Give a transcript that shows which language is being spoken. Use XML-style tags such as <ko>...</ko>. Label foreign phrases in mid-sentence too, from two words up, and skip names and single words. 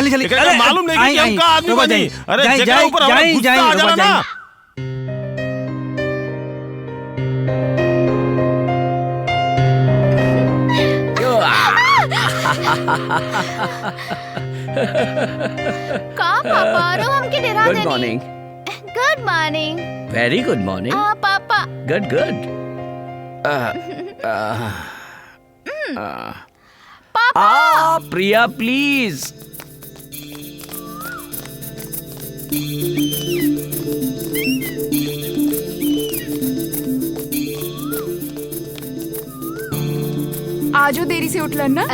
<bho>एकरा के मालूम नहीं कि हम का आदमी बनी। अरे जेकरा ऊपर हमरा गुस्सा आ जाला ना। का पापा रो हमके डरा देनी।</bho> <en>good morning. good morning. very good morning.</en> <bho>पापा।</bho> <en>good good.</en> <bho>पापा। प्रिया प्लीज। आजो देरी से उठलन ना।</bho>